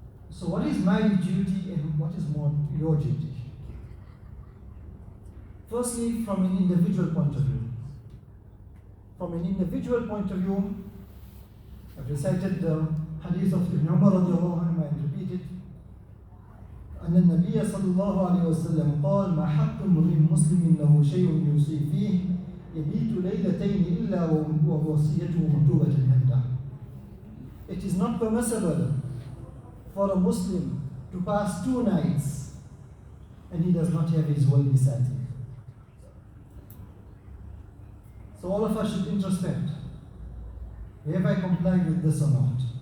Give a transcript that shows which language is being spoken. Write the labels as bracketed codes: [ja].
[en] So what is my duty and what is more your duty? Firstly, from an individual point of view. From an individual point of view, I've recited the hadith of Ibn Umar radiallahu anhu and repeated. [ar] أن النبي صلى الله عليه وسلم قال ما حق امرئ مسلم له شيء يوصي فيه يبيت ليلتين إلا ووصيته مكتوبة عنده. [en] It is not permissible for a Muslim to pass 2 nights and he does not have his will beside him. So all of us should introspect. Have I complied with this or not?